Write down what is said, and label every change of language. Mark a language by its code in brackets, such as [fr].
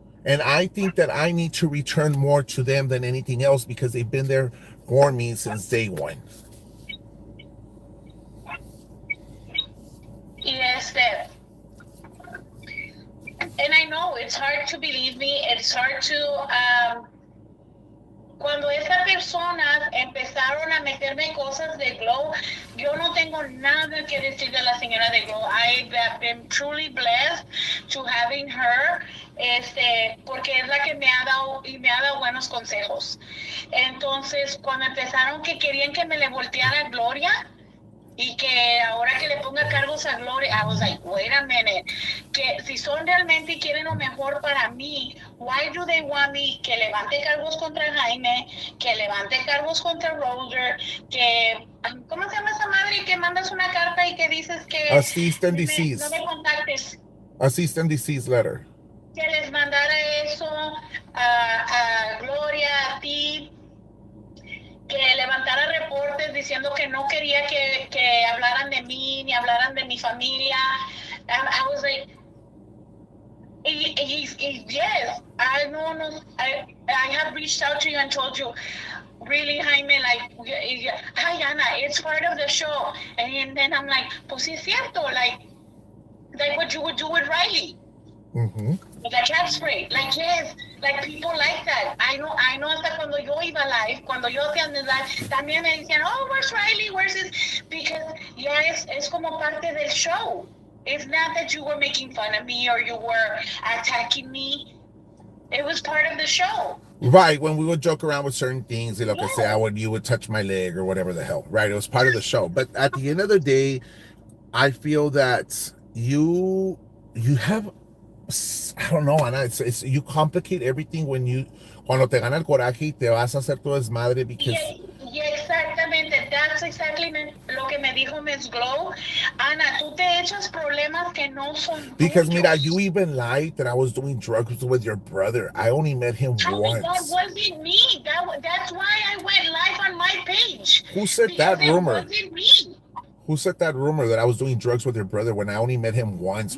[en] And I think that I need to return more to them than anything else because they've been there for me since day one. Yes, Deb. And I know it's hard to believe me. It's hard to. [es] Cuando esas personas empezaron a meterme cosas de Glow, yo no tengo nada que decir de la señora de Glow. I have been truly blessed to having her, porque es la que me ha dado y me ha dado buenos consejos. Entonces, cuando empezaron que querían que me le volteara a Gloria, y que ahora que le ponga cargos a Gloria, I was like, wait a minute, que si son realmente y quieren lo mejor para mí, why do they want me que levante cargos contra Jaime, que levante cargos contra Roger, que, ¿cómo se llama esa madre? Que mandas una carta y que dices que [en] cease and desist. [es] No me contactes. [en] A cease and desist letter. [es] Que les mandara eso a Gloria, a ti, que levantara reportes diciendo que no quería que hablaran de mí ni hablaran de mi familia. [en] I was like, yes, I have reached out to you and told you, really, Jaime, like, hi, Ana, it's part of the show. And then I'm like, pues sí es cierto, like what you would do with Riley. Mm-hmm. The cat spray, like, yes, like people like that. [es] I know hasta cuando yo iba live, cuando yo hacía live, también me decían, oh, where's Riley, where's this? Because ya es como parte del show. [en] It's not that you were making fun of me or you were attacking me. It was part of the show. Right, when we would joke around with certain things, like I say, you would touch my leg or whatever the hell. Right, it was part of the show. But at the end of the day, I feel that you have, I don't know, Ana, it's you complicate everything cuando te gana el coraje y te vas a hacer tu desmadre because... [es] Yeah, exactamente. That's exactly lo que me dijo Miss Glow. Ana, tú te echas problemas que no son [en] because, [es] tuyos. [en] mira, you even lied that I was doing drugs with your brother. I only met him once. That wasn't me. That's why I went live on my page. Who said that rumor? It wasn't me. Who said that rumor that I was doing drugs with your brother when I only met him once?